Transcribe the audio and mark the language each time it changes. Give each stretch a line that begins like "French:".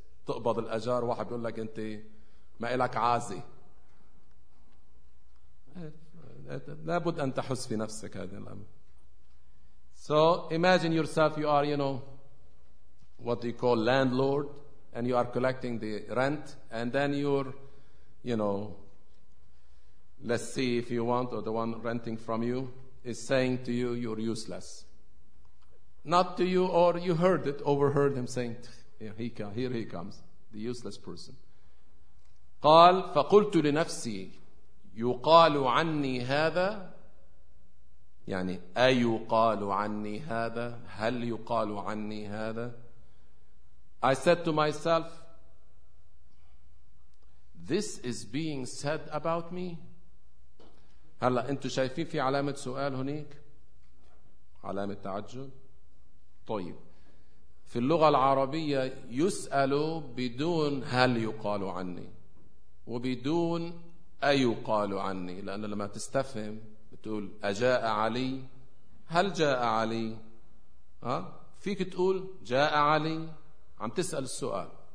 Arabic: تقبض الأجار واحد بيقول لك أنت ما إلك عازي. لابد أن تحس في نفسك هذا الأمر.
English: So imagine yourself, you are, you know, what you call landlord, and you are collecting the rent, and then you're, you know, let's see if you want, or the one renting from you is saying to you, you're useless. Not to you, or you heard it, overheard him saying, here he comes, the useless person.
Arabic: قال فقلت لنفسي يقال عني هذا, يعني أيقال عني هذا, هل يقال عني هذا.
English: I said to myself, this is being said about me.
Arabic: هلا انتو شايفين في علامة سؤال هناك, علامة تعجب. طيب في اللغة العربية يسأل بدون هل يقال عني وبدون أيقال عني, لأن لما تستفهم بتقول أجاء علي, هل جاء علي, فيك تقول جاء علي, عم تسأل السؤال.